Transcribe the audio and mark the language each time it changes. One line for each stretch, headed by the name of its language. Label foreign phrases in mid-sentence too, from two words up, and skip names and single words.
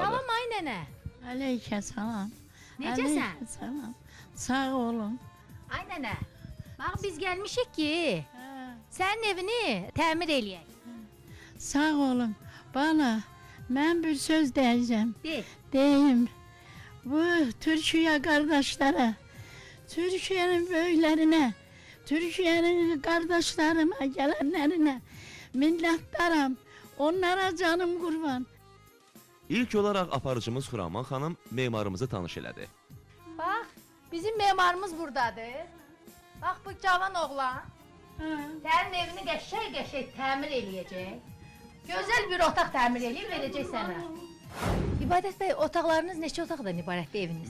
Azerbaijani: Salam ay nənə. Aleykümselam. Necəsən? Aleykümselam. Sağ olun. Ay nənə. Bax biz gəlmişik ki, sənin evini təmir eləyək. Sağ olun. Bana mən bir söz deyəcəm. De. Deyim.
Turkish: Bu Türkiye kardeşlere, Türkiye'nin böyüklerine, Türkiye'nin kardeşlerime, gelenlerine minnettarım. Onlara canım kurban.
Azerbaijani: İlk olaraq aparıcımız Xuraman xanım memarımızı tanış elədi. Bax, bizim memarımız buradadır. Bax bu cavan oğlan. Sənin evini qəşəng təmir eləyəcək. Gözəl bir otaq təmir eləyib verəcək sənə. İbadət bəy, otaqlarınız neçə otaqdan ibarətdir eviniz?